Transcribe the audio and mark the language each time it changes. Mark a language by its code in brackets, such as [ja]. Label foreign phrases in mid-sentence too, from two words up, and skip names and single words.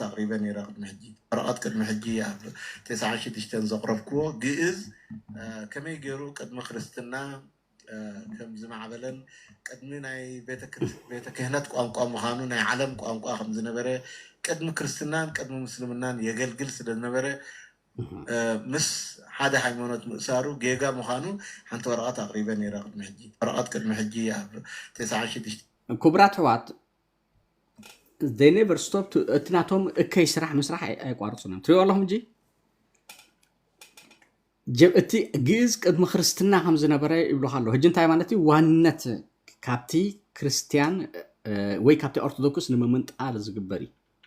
[ti] ኣቕሪበ ነይረ ቅድሚ ሕጂ ወረቐት ቅድሚ ሕጂ ኣብ 96 ዘቕረብክዎ ግእዝ ከመይ ገይሩ ቅድሚ ክርስትና ከም ዝማዕበለን ቅድሚ ናይ ቤተ ክህነት ቋንቋ ምዃኑ ናይ ዓለም ቋንቋ ከም ዝነበረ ቅድሚ ክርስትናን ቅድሚ ምስልምናን የገልግል ስለዝነበረ ምስ ሓደ ሃይማኖት ምእሳሩ ጌጋ ምዃኑ ሓንቲ ወረቐት ኣቕሪበ ነይረ ቅድሚ ሕጂ ወረቐት ቅድሚ ሕጂ ኣብ 96 ክቡራት ሕዋት [en] they never stopped [ti] እቲ ናቶም እከይ ስራሕ ምስራሕ ኣይቋርፁን ትሪኦ ኣለኹም እንጂ እቲ ግእዝ ቅድሚ ክርስትና ከም ዝነበረ ይብሉካ ኣሎ ሕጂ እንታይ ማለት እዩ ዋንነት ካብቲ ክርስቲያን ወይ ካብቲ ኦርቶዶክስ ንምምንጣል ዝግበር እዩ